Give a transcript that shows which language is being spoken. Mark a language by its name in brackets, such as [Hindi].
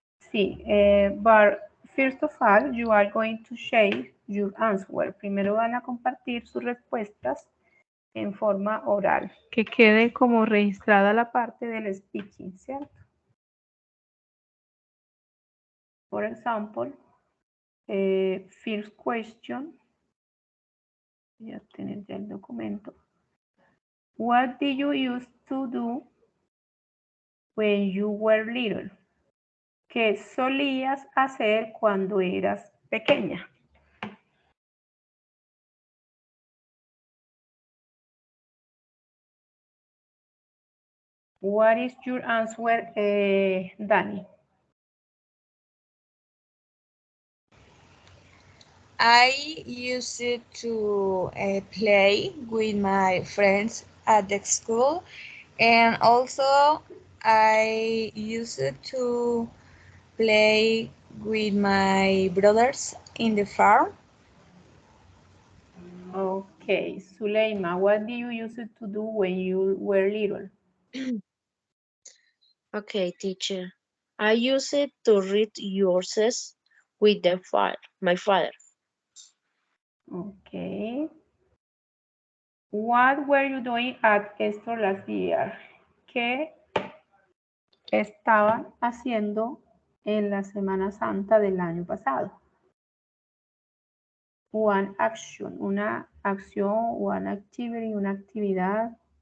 [English] Sí, but first of all, you are going to share your answer. [Spanish] Primero van a compartir sus respuestas en forma oral, que quede como registrada la parte del speaking, ¿cierto? [English] For example, first question, [Spanish] voy a tener ya el documento. [English] What did you used to do when you were little? [Spanish] ¿Qué solías hacer cuando eras pequeña? [English] What is your answer, Dani? I used to play with my friends at the school, and also I used to play with my brothers in the farm. Okay, Suleima, what did you used to do when you were little? Okay, teacher. I use it to read yourselves with my father. Okay. What were you doing at Easter last year? [Spanish] ¿Qué estaban haciendo en la Semana Santa del año pasado? [English] One action, [Spanish] una acción, [English] one activity, [Spanish] una actividad.